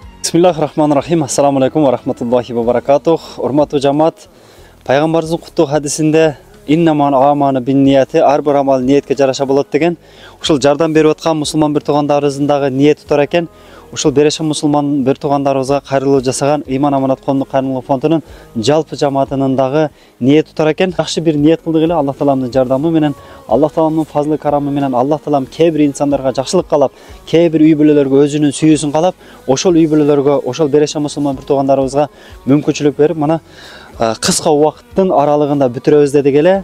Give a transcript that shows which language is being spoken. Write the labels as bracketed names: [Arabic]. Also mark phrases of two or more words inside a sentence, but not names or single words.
[Arabic] بسم الله الرحمن الرحيم. السلام عليكم ورحمة الله وبركاته. [Kyrgyz] Урмату жамаат, Пейгамберимиздин кутлу хадисинде [Arabic] إنما الأعمال بالنيات, [Kyrgyz] ар бир амал ниетке жараша болот деген. Ушул жардам берип аткан мусулман бир туугандарыбыздын дагы ниети тура экен. Ушул береши мусулман бир туугандарыбызга кайрылуу жасаган Иман Аманат коомдук кайрымдуулук фондунун жалпы жамаатынын дагы ниети тура экен. Жакшы бир ниет кылдык эле Аллах тааланын жардамы менен, Аллах тааланын фазлы карамы менен Аллах таалам кээ бир инсандарга жакшылык каалап, кээ бир үй бүлөлөргө өзүнүн сүйүүсүн каалап, ошол үй бүлөлөргө, ошол береши мусулман бир туугандарыбызга мүмкүнчүлүк берип, мына кыска убакыттын аралыгында бүтүрөбүз дедик эле.